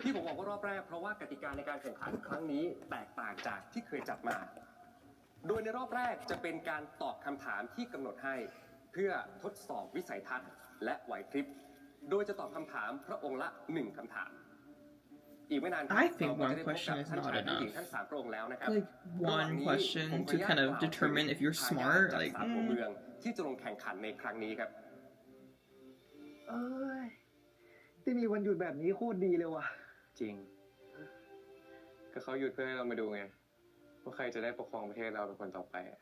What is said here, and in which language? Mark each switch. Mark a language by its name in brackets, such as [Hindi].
[Thai] ที่ผมบอกว่ารอบแรกเพราะว่ากติกาในการแข่งขันครั้งนี้แตกต่างจากที่เคยจัดมา โดยในรอบแรกจะเป็นการตอบคำถามที่กำหนดให้เพื่อทดสอบวิสัยทัศน์และไหวพริบโดยจะตอบคำถามพระองค์ละ1 คำถามอีกไม่นาน [English] I think one question is not enough. [Thai] ทั้ง3 พระองค์แล้วนะครับ [English] Like one question to kind of determine if you're smart. Like, [Thai] หัวเมืองที่จะลงแข่งขันในครั้งนี้ครับ เอ้ยที่มีวันหยุดแบบนี้โคตรดีเลยว่ะ จริง ก็เขาหยุดเพื่อให้เรามาดูไงว่าใครจะได้ปกครองประเทศเราเป็นคนต่อไป